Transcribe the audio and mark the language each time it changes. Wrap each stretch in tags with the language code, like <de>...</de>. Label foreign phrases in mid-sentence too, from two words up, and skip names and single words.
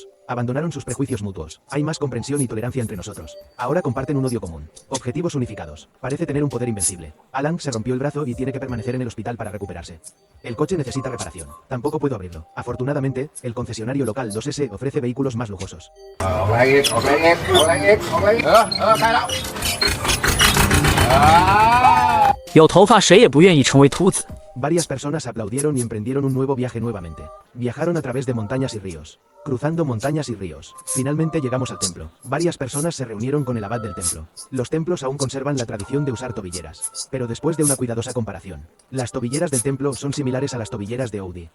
<es>Abandonaron sus prejuicios mutuos. Hay más comprensión y tolerancia entre nosotros. Ahora comparten un odio común. Objetivos unificados. Parece tener un poder invencible. Alan se rompió el brazo y tiene que permanecer en el hospital para recuperarse. El coche necesita reparación. Tampoco puedo abrirlo. Afortunadamente, el concesionario local 2S ofrece vehículos más lujosos.</es> <zh>有头发谁也不愿意成为秃子。</zh> <es>Varias personas aplaudieron y emprendieron un nuevo viaje nuevamente. Viajaron a través de montañas y ríos, cruzando montañas y ríos. Finalmente llegamos al templo. Varias personas se reunieron con el abad del templo. Los templos aún conservan la tradición de usar tobilleras, pero después de una cuidadosa comparación, las tobilleras del templo son similares a las tobilleras de Odie.</es>